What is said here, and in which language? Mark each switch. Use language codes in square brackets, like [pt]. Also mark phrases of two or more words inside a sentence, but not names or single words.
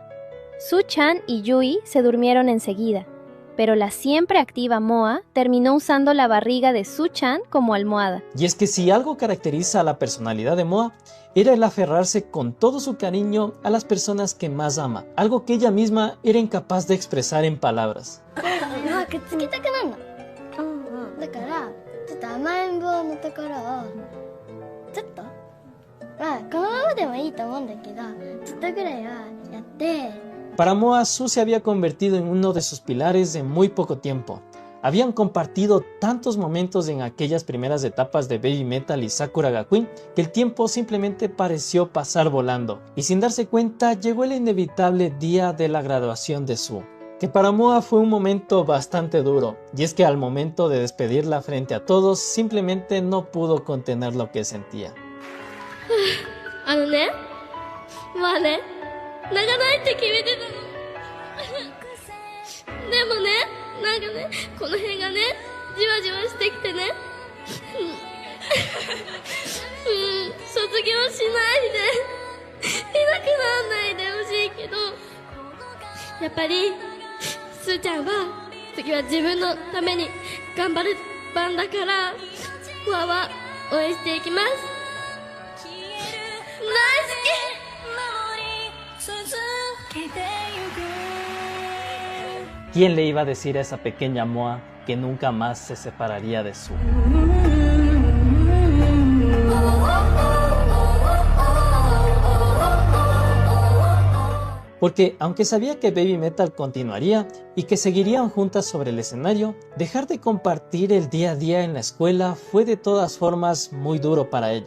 [es] Su-chan y Yui se durmieron enseguida, pero la siempre activa Moa terminó usando la barriga de Su-chan como almohada. Y es que si algo caracteriza a la personalidad de Moa, era el aferrarse con todo su cariño a las personas que más ama, algo que ella misma era incapaz de expresar en palabras. [ja] まあくっつきたくなるの。だからちょっと甘えん坊のところをちょっとまあこのままでもいいと思うんだけどちょっとぐらいはやって。 [es] Para Moa, Su se había convertido en uno de sus pilares en muy poco tiempo. Habían compartido tantos momentos en aquellas primeras etapas de Baby Metal y Sakura ga Queen que el tiempo simplemente pareció pasar volando, y sin darse cuenta llegó el inevitable día de la graduación de Su, que para Moa fue un momento bastante duro, y es que al momento de despedirla frente a todos simplemente no pudo contener lo que sentía. [ja] まあね泣かないって決めてたのでもねなんかねこの辺がねじわじわしてきてね卒業しないでいなくなんないでほしいけどやっぱりすーちゃんは次は自分のために頑張る番だからフォアは応援していきます大好き [es] ¿Quién le iba a decir a esa pequeña Moa que nunca más se separaría de Su? Porque aunque sabía que Baby Metal continuaría y que seguirían juntas sobre el escenario, dejar de compartir el día a día en la escuela fue de todas formas muy duro para ella.